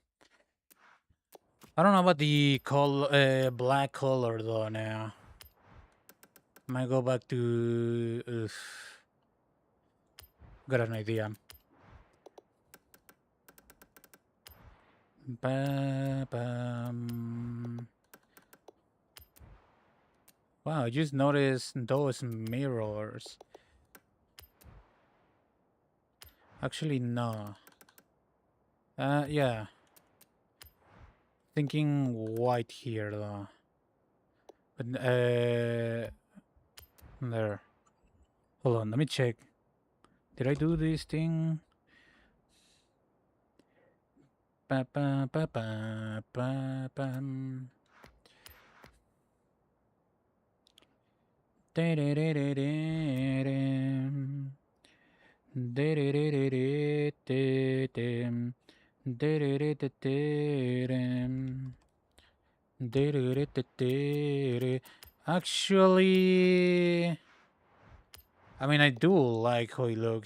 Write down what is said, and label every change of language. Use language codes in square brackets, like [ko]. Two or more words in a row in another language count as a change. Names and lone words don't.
[en] I don't know about the black color though now. Might go back to... got an idea. Ba-bam. Wow, I just noticed those mirrors. Actually, no. Yeah. Thinking white here, though. But, there. Hold on, let me check. Did I do this thing? Ba ba ba ba ba bam. Da-da-da-da-da-dam. Da-da-da-da-da-da-dam. Da-da-da-da-da-dam. Da-da-da-da-da-da. Actually, I mean, I do like how it looks.